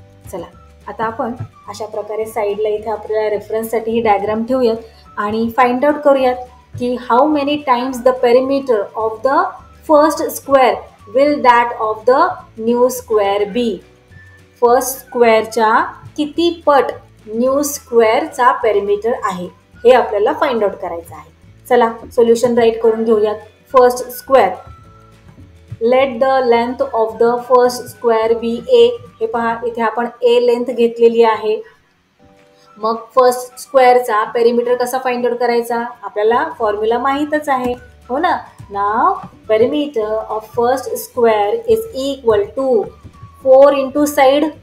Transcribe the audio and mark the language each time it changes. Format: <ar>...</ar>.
<mr>चला आता आपण अशा प्रकारे साईडला इथे आपल्याला रेफरन्ससाठी ही डायग्राम ठेवूयात आणि फाइंड आउट करूयात की</mr> <en>How many times the perimeter of the first square will that of the new square be.</en> <mr>First स्क्वेअरच्या किती पट न्यू स्क्वेअरचा पेरिमीटर आहे हे आपल्याला फाइंड आउट करायचं आहे. चला सोल्युशन राईट करून घेऊयात.</mr> <en>First square, let the length of the first square be A.</en> <mr>हे पहा इथे आपण A लेंथ घेतलेली आहे. मग फर्स्ट स्क्वेअरचा पेरिमीटर कसा फाइंड आउट करायचा, आपल्याला फॉर्म्युला माहीतच आहे. हो ना.</mr> <en>Now perimeter of first square is equal to 4 × side.</en>